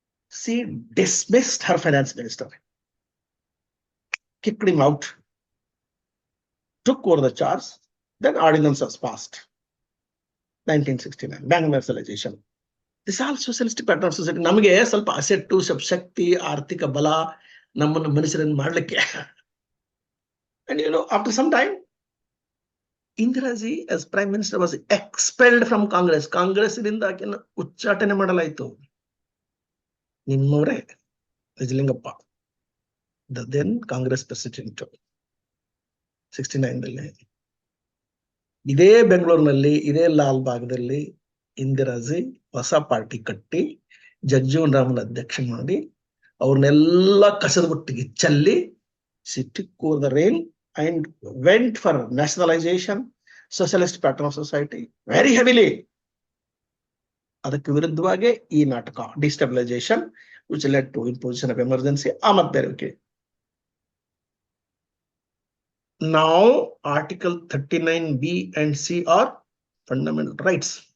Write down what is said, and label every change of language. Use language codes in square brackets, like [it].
[en] She dismissed her finance minister, kicked him out, took over the charge. Then ordinance was passed. 1969, bank nationalization. This is all socialistic pattern of society. [kn] ನಮಗೆ ಸ್ವಲ್ಪ asset, ಸ್ವಲ್ಪ ಶಕ್ತಿ, ಆರ್ಥಿಕ ಬಲ ನಮ್ಮನ್ನು ಮನುಷ್ಯರನ್ನು ಮಾಡಲಿಕ್ಕೆ. [en] And you know, after some time, Indiraji as prime minister was expelled from Congress. [kn] Congress ಇಂದ ಆಕೆನ ಉಚ್ಚಾಟನೆ ಮಾಡಲಾಯಿತು. ನಿಮ್ಮವರೇ Nijalingappa, [en] the then Congress president, [kn] 69ದಲ್ಲಿ ಇದೇ ಬೆಂಗಳೂರಿನಲ್ಲಿ, ಇದೇ ಲಾಲ್ ಬಾಗ್ದಲ್ಲಿ ಇಂದಿರಾಜಿ ಹೊಸ ಪಾರ್ಟಿ ಕಟ್ಟಿ ಜಗಜೀವನ್ ರಾಮನ್ ಅಧ್ಯಕ್ಷ ಮಾಡಿ ಅವ್ರನ್ನೆಲ್ಲ ಕಸದ ಬುಟ್ಟಿಗೆ ಚೆಲ್ಲಿ [en] she took over the reign and went for nationalization, socialist pattern of society very heavily. [kn] ಅದಕ್ಕೆ ವಿರುದ್ಧವಾಗಿ ಈ ನಾಟಕ ಡಿಸ್ಟೆಬಿಲೈಸೇಷನ್ [en] which led to imposition of emergency. [kn] ಆಮತ್ ಬೇರೆ. Okay. [en] Now Article 39B and C are fundamental rights.